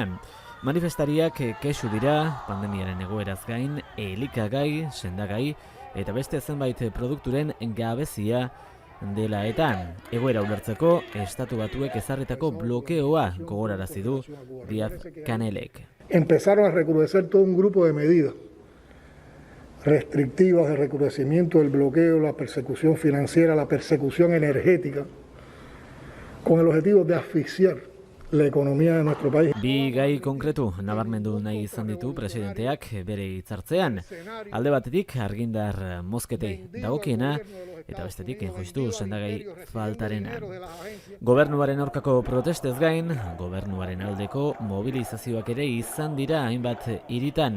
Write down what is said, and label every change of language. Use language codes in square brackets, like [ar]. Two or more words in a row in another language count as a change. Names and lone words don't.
[eu] Manifestariak kexu dira pandemiaren egoeraz gain, elikagai, sendagai eta beste zenbait produkturen gabezia dela eta egoera ulertzeko Estatu Batuek ezarritako blokeoa gogorarazi du Díaz-Canelek. [es] Empezaron a recrudecer todo un grupo de medidas restrictivas de recrudecimiento del bloqueo, la persecución financiera, la persecución energética, con el objetivo de asfixiar la economía de nuestro país. [eu] Bi gai konkretu nabarmendu nahi izan ditu presidenteak bere hitzartzean. Alde batetik argindar mozketei dagokiena eta bestetik injustu sendagai faltarena. Gobernuaren aurkako protestez gain, gobernuaren aldeko mobilizazioak ere izan dira hainbat hiritan.